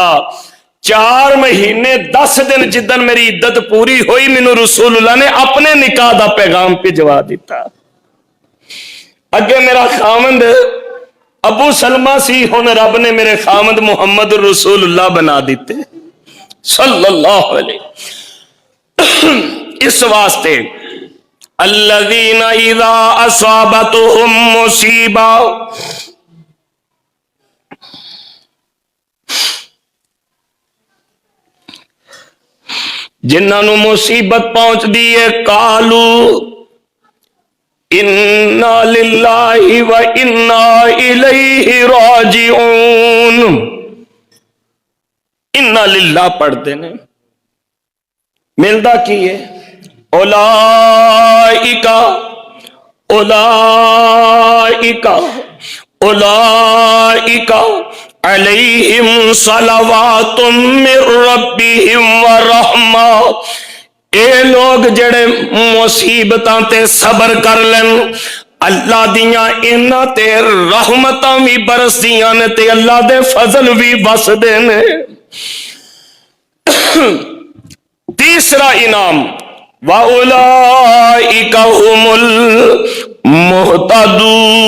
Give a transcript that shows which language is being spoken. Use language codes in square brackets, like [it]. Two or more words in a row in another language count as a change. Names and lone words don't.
[pa] 4 مہینے 10 دن جدن میری عدت پوری ہوئی، مینوں رسول اللہ نے اپنے نکاح دا پیغام بھجوا دتا. اگے میرا خاوند ابو سلمہ سی، ہن رب نے میرے خاوند محمد رسول اللہ بنا دتے [ar] صلى الله عليه. [pa] اس واسطے [ar] الذين إذا أصابتهم مصيبة, [pa] جنہاں نوں مصیبت پہنچدی ہے [ar] قالوا إنا لله وإنا إليه راجعون. إنا لله [pa] پڑھتے نے، ملدا کی ہے? [ar] أولئك أولئك أولئك عليهم صلوات من ربهم ورحمة. [pa] یہ لوگ جیہڑے مصیبتاں تے صبر کر لین، اللہ دیاں انہاں تے رحمتاں بھی برسدیاں نے تے اللہ دے فضل بھی بسدے نے. تیسرا انعام [ar] وأولئك هم المهتدون.